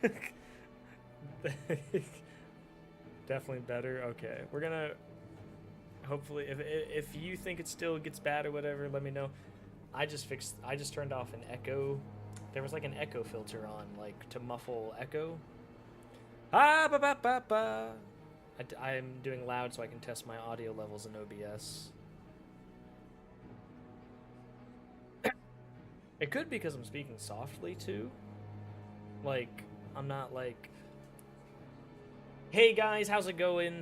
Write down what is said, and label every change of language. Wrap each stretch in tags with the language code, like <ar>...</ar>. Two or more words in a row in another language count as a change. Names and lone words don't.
<en>Definitely better. Okay, we're gonna... Hopefully, if you think it still gets bad or whatever, let me know. I just turned off an echo. There was like an echo filter on, like to muffle echo. Ah, ba ba ba ba. I'm doing loud so I can test my audio levels in OBS. It could be because I'm speaking softly too. Like, I'm not like, hey guys, how's it going?</en>